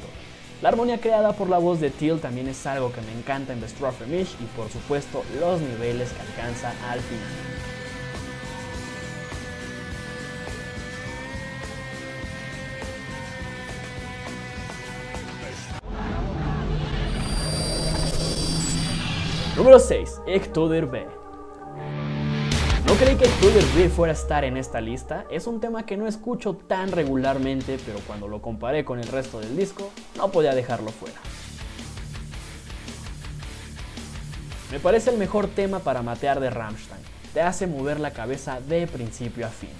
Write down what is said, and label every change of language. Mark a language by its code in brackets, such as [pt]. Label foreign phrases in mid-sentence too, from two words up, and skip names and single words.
[es] La armonía creada por la voz de Till también es algo que me encanta en Bestrafe mich y por supuesto los niveles que alcanza al final. Número 6. Ich tu dir weh. No creí que Ich tu dir weh fuera a estar en esta lista, es un tema que no escucho tan regularmente, pero cuando lo comparé con el resto del disco, no podía dejarlo fuera. Me parece el mejor tema para matear de Rammstein, te hace mover la cabeza de principio a fin.